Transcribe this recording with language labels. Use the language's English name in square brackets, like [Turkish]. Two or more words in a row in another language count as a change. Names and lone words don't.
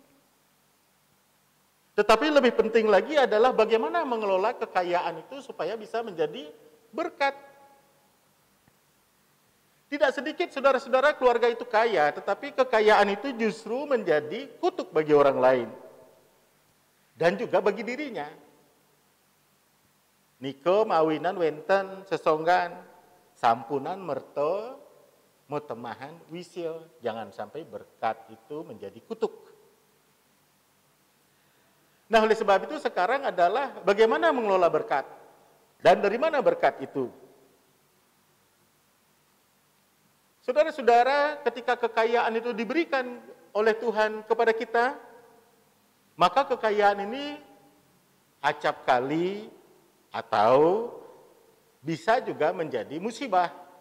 [Indonesian] Tetapi lebih penting lagi adalah bagaimana mengelola kekayaan itu supaya bisa menjadi berkat. Tidak sedikit saudara-saudara keluarga itu kaya, tetapi kekayaan itu justru menjadi kutuk bagi orang lain. Dan juga bagi dirinya. [Balinese] Niko mawinan wenten sesonggan, sampunan merto, mutemahan wisyo. [Indonesian] Jangan sampai berkat itu menjadi kutuk. Nah, oleh sebab itu sekarang adalah bagaimana mengelola berkat. Dan dari mana berkat itu? Saudara-saudara, ketika kekayaan itu diberikan oleh Tuhan kepada kita, maka kekayaan ini acap kali atau bisa juga menjadi musibah.